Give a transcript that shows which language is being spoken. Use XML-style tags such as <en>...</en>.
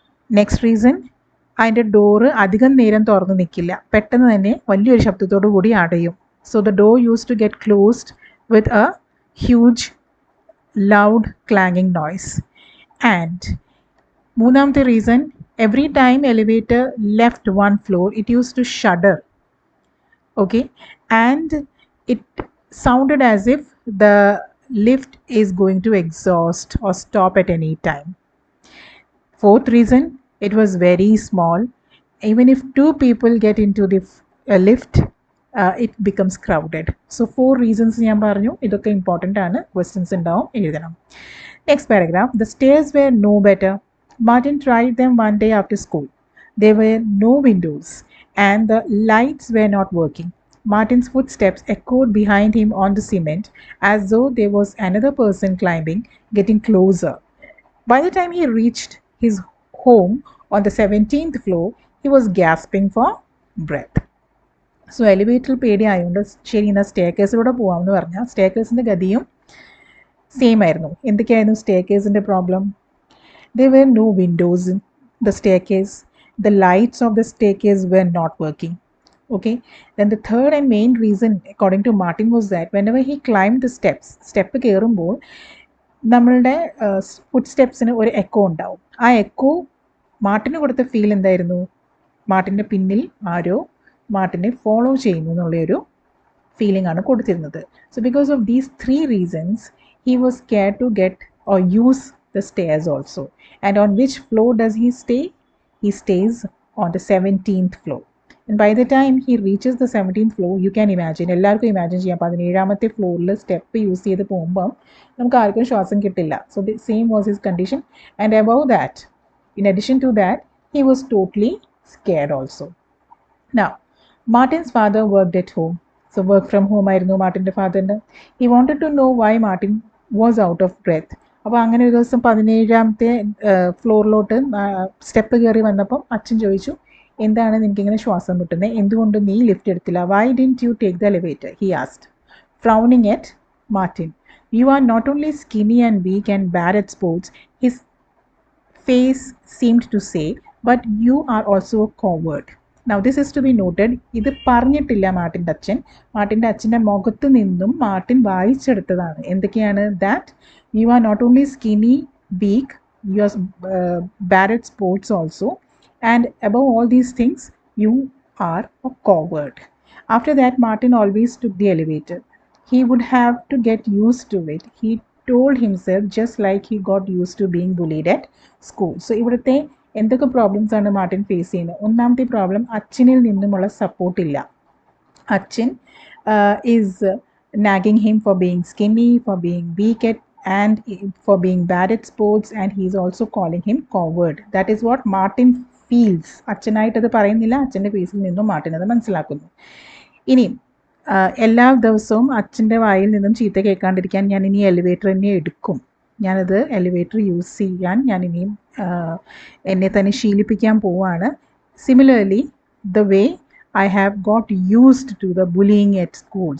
<ml>Next reason, അതിൻ്റെ door അധികം നേരം തുറന്ന് നിൽക്കില്ല, പെട്ടെന്ന് തന്നെ വലിയൊരു ശബ്ദത്തോടു കൂടി അടയും.</ml> <en>So the door use to get closed with a huge loud clanging noise. And</en> <ml>മൂന്നാമത്തെ</ml> <en>Reason, Every time elevator left one floor, it used to shudder. Okay, and it sounded as if the lift is going to exhaust or stop at any time. Fourth reason, it was very small. Even if two people get into the lift, it becomes crowded. So four reasons</en> <ml>ഞാൻ പറഞ്ഞു, ഇതൊക്കെ important ആണ്, questions ഉണ്ടാവും, എഴുതണം.</ml> <en>Next paragraph, the stairs were no better. Martin tried them one day after school. There were no windows and the lights were not working. Martin's footsteps echoed behind him on the cement as though there was another person climbing, getting closer. By the time he reached his home on the 17th floor, he was gasping for breath.</en> <ml>So എലിവേറ്ററിൽ പേടിയായതുകൊണ്ട് ശരി എന്നാൽ സ്റ്റെയർകേസിലൂടെ പോകാമെന്ന് പറഞ്ഞാൽ സ്റ്റെയർകേസിൻ്റെ ഗതിയും same ആയിരുന്നു. എന്തൊക്കെയായിരുന്നു സ്റ്റെയർകേസിൻ്റെ problem?</ml> <en>There were no windows in the staircase. The lights of the staircase were not working. Okay. Then the third and main reason, according to Martin, was that whenever he climbed the steps, step</en> <ml>കയറുമ്പോൾ നമ്മളുടെ food സ്റ്റെപ്സിന് ഒരു echo ഉണ്ടാവും. ആ echo മാർട്ടിന് കൊടുത്ത feel എന്തായിരുന്നു? മാർട്ടിൻ്റെ പിന്നിൽ ആരോ മാർട്ടിനെ follow ചെയ്യുന്നു എന്നുള്ളൊരു ഫീലിംഗ് ആണ് കൊടുത്തിരുന്നത്.</ml> <en>So because of these three reasons he was care to get or use the stairs also. And on which floor does he stay? He stays on the 17th floor. And by the time he reaches the 17th floor, you can imagine,</en> <ml>എല്ലാവർക്കും imagine ചെയ്യാം, 17ാമത്തെ ഫ്ലോറിൽ step use ചെയ്ത് പോകുമ്പം നമുക്ക് ആർക്കും ശ്വാസം കിട്ടില്ല.</ml> <en>So the same was his condition. And above that, in addition to that, he was totally scared also. Now, Martin's father worked at home. So work from home</en> <ml>ആയിരുന്നു മാർട്ടിൻ്റെ ഫാദറിന്.</ml> <en>He wanted to know why Martin was out of breath.</en> <ml>അപ്പോൾ അങ്ങനെ ഒരു ദിവസം 17ാമത്തെ ഫ്ലോറിലോട്ട് step കയറി വന്നപ്പം അച്ഛൻ ചോദിച്ചു, എന്താണ് നിനക്കിങ്ങനെ ശ്വാസം മുട്ടുന്നത്, എന്തുകൊണ്ട് നീ ലിഫ്റ്റ് എടുത്തില്ല?</ml> <en>Why didn't you take the elevator, he asked, frowning at Martin. You are not only skinny and weak and bad at sports, his face seemed to say, but you are also a coward. Now this is to be noted.</en> <ml>ഇത് പറഞ്ഞിട്ടില്ല മാർട്ടിൻ്റെ അച്ഛൻ. മാർട്ടിൻ്റെ അച്ഛൻ്റെ മുഖത്ത് നിന്നും Martin വായിച്ചെടുത്തതാണ്. എന്തൊക്കെയാണ്?</ml> <en>That you are not only skinny, weak, you are bad at sports also, and above all these things, you are a coward. After that, Martin always took the elevator. He would have to get used to it. He told himself, just like he got used to being bullied at school.</en> <ml>So ഇവിടുത്തെ എന്തൊക്കെ problems ആണ് Martin face ചെയ്യുന്നത്? ഒന്നാമത്തെ problem, അച്ഛനിൽ നിന്നുമുള്ള support ഇല്ല.</ml> <en>അച്ഛൻ is nagging him for being skinny, for being weak at and for being bad at sports, and he is also calling him coward. That is what Martin feels.</en> <ml>അച്ഛനായിട്ടത് പറയുന്നില്ല, അച്ഛൻ്റെ ഫേസിൽ നിന്നും മാർട്ടിൻ അത് മനസ്സിലാക്കുന്നു. ഇനി എല്ലാ ദിവസവും അച്ഛൻ്റെ വായിൽ നിന്നും ചീത്ത കേൾക്കാണ്ടിരിക്കാൻ ഞാൻ ഇനി എലിവേറ്റർ തന്നെ എടുക്കും. ഞാനത് എലിവേറ്റർ യൂസ് ചെയ്യാൻ ഞാൻ ഇനിയും എന്നെ തന്നെ ശീലിപ്പിക്കാൻ പോവുകയാണ്.</ml> <en>Similarly the way I have got used to the bullying at school.</en>